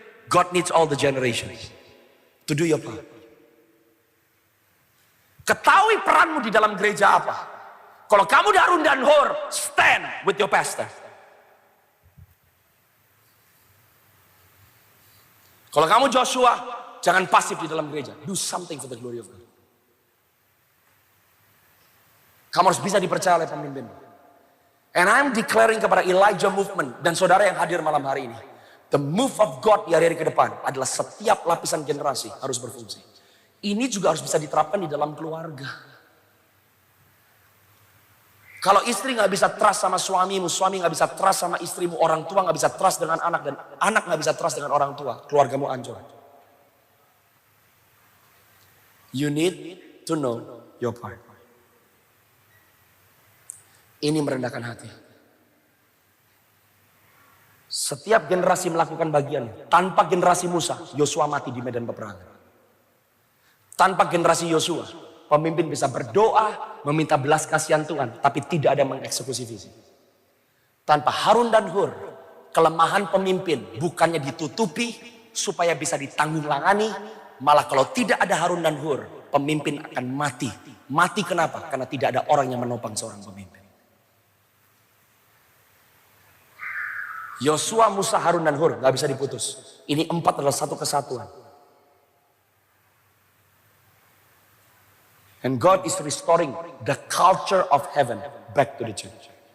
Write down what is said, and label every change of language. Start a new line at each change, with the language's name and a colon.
English: God needs all the generations to do your part.
Indonesian: Ketahui peranmu di dalam gereja apa. Kalau kamu Harun dan Hur,
English: stand with your pastor.
Indonesian: Kalau kamu Joshua, jangan pasif di dalam gereja.
English: Do something for the glory of God.
Indonesian: Kamu harus bisa dipercaya oleh pemimpin.
English: And I'm declaring
Indonesian: kepada Elijah movement dan saudara yang hadir malam hari ini,
English: the move of God
Indonesian: di hari-hari ke depan adalah setiap lapisan generasi harus berfungsi. Ini juga harus bisa diterapkan di dalam keluarga. Kalau istri nggak bisa trust sama suamimu, suami nggak bisa trust sama istrimu, orang tua nggak bisa trust dengan anak, dan anak nggak bisa trust dengan orang tua, keluargamu hancur.
English: You need to know your part.
Indonesian: Ini merendahkan hati. Setiap generasi melakukan bagiannya. Tanpa generasi Musa, Yosua mati di medan peperangan. Tanpa generasi Yosua, pemimpin bisa berdoa, meminta belas kasihan Tuhan, tapi tidak ada mengeksekusi visi. Tanpa Harun dan Hur, kelemahan pemimpin bukannya ditutupi supaya bisa ditanggunglangi, malah kalau tidak ada Harun dan Hur, pemimpin akan mati. Mati kenapa? Karena tidak ada orang yang menopang seorang pemimpin. Yosua, Musa, Harun, dan Hur gak bisa diputus. Ini 4 adalah satu kesatuan.
English: And God is restoring the culture of heaven back to the church.